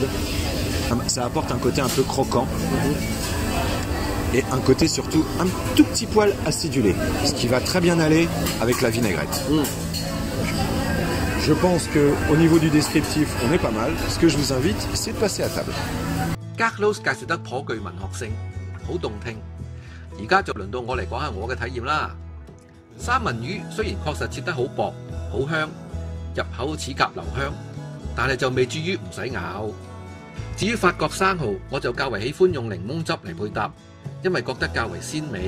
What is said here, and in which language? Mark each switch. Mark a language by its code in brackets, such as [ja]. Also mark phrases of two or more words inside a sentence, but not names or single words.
[fr] Ça apporte un côté un peu croquant et un côté surtout un tout petit poil acidulé, ce qui va très bien aller avec la vinaigrette. Je pense qu'au niveau du descriptif, on est pas mal. Ce que je vous invite, c'est de passer à table. [yue] Carlos 介紹得頗具文學性，好動聽。而家就輪到我嚟講下我嘅體驗啦。三文魚雖然確實切得好薄、好香，入口齒頰留香，但係就未至於唔使咬。至於法國生蠔，我就較為喜歡用檸檬汁嚟配搭，因為覺得較為鮮味。